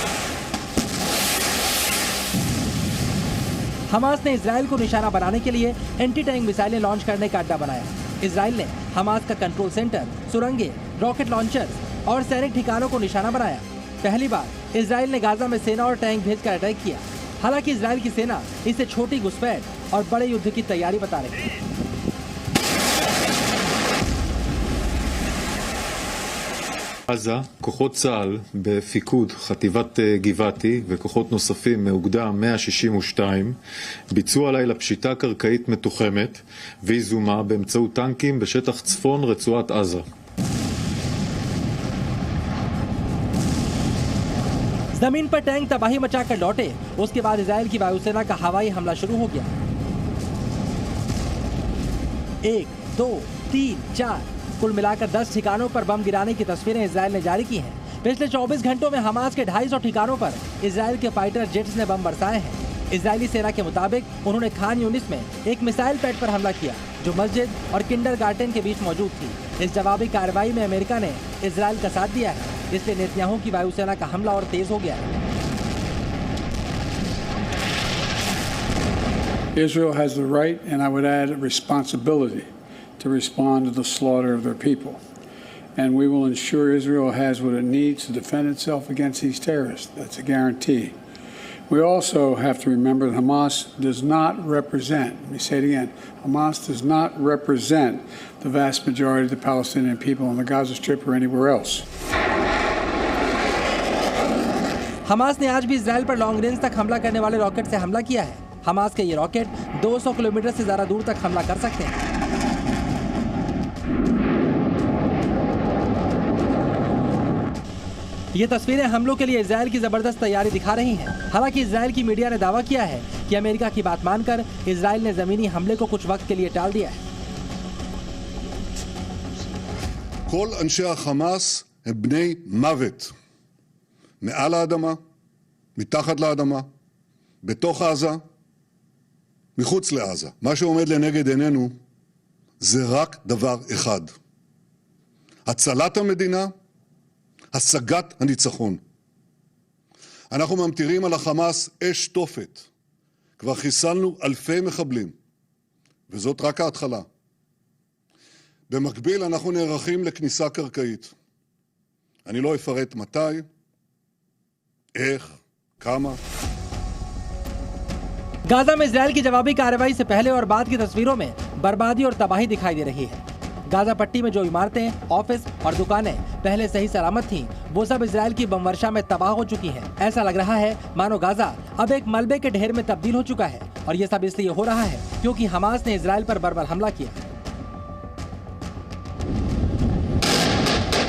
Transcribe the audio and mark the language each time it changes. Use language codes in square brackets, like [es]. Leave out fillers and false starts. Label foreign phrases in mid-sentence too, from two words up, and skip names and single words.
[hi] हमास ने इजराइल को निशाना बनाने के लिए [en] anti tank missiles [hi] लॉन्च करने का अड्डा बनाया। इजराइल ने हमास का [en] control center, [hi] सुरंगें, [en] rocket launchers [hi] और सैनिक ठिकानों को निशाना बनाया। पहली बार इजराइल ने गाजा में सेना और टैंक भेजकर अटैक किया। हालांकि इजराइल की सेना इसे छोटी घुसपैठ और बड़े युद्ध की तैयारी बता रही है। [he] עזה, כוחות צה"ל בפיקוד חטיבת גבעתי וכוחות נוספים מאוגדה 162 ביצעו הלילה פשיטה קרקעית מתוחמת ויזומה באמצעות טנקים בשטח צפון רצועת עזה. [hi] जमीन पर टैंक तबाही मचाकर लौटे। उसके बाद इजराइल की वायुसेना का हवाई हमला शुरू हो गया। 1, 2, 3, 4 कुल मिलाकर 10 ठिकानों पर बम गिराने की तस्वीरें इजराइल ने जारी की हैं। पिछले 24 घंटों में हमास के 250 ठिकानों पर इजराइल के [en] fighter jets [hi] ने बम बरसाए हैं। इजरायली सेना के मुताबिक उन्होंने खान यूनिस में एक [en] missile pad [hi] पर हमला किया जो मस्जिद और किंडरगार्टन के बीच मौजूद थी। इस जवाबी कार्रवाई में अमेरिका ने इजराइल का साथ दिया है, इसलिए नेतन्याहू की वायुसेना का हमला और तेज हो गया है। [en] Israel has the right, and I would add responsibility, to respond to the slaughter of their people. And we will ensure Israel has what it needs to defend itself against these terrorists. That's a guarantee. We also have to remember that Hamas does not represent, let me say it again, Hamas does not represent the vast majority of the Palestinian people on the Gaza Strip or anywhere else. [hi] हमास ने आज भी इजराइल पर [en] long range [hi] तक हमला करने वाले रॉकेट से हमला किया है। हमास के ये रॉकेट 200 किलोमीटर से ज्यादा दूर तक हमला कर सकते हैं। ये तस्वीरें हमलों के लिए इजराइल की जबरदस्त तैयारी दिखा रही हैं। हालांकि इजराइल की मीडिया ने दावा किया है कि अमेरिका की बात मानकर इजराइल ने जमीनी हमले को कुछ वक्त के लिए टाल दिया है। [he] כל אנשי החמאס הם בני מוות. מעל האדמה, מתחת לאדמה, בתוך עזה, מחוץ לעזה. מה שעומד לנגד עינינו זה רק דבר אחד. הצלת המדינה, השגת הניצחון. אנחנו ממטירים על החמאס אש תופת. כבר חיסלנו אלפי מחבלים, וזאת רק ההתחלה. במקביל אנחנו נערכים לכניסה קרקעית. אני לא אפרט מתי, איך, כמה. [hi] गाजा में इजराइल की जवाबी कार्रवाई से पहले और बाद की तस्वीरों में बर्बादी और तबाही दिखाई दे रही है। गाजा पट्टी में जो इमारतें, ऑफिस और दुकानें पहले सही सलामत थीं, वो सब इजराइल की बमवर्षा में तबाह हो चुकी हैं। ऐसा लग रहा है मानो गाजा अब एक मलबे के ढेर में तब्दील हो चुका है और ये सब इसलिए हो रहा है क्योंकि हमास ने इजराइल पर बर्बर हमला किया।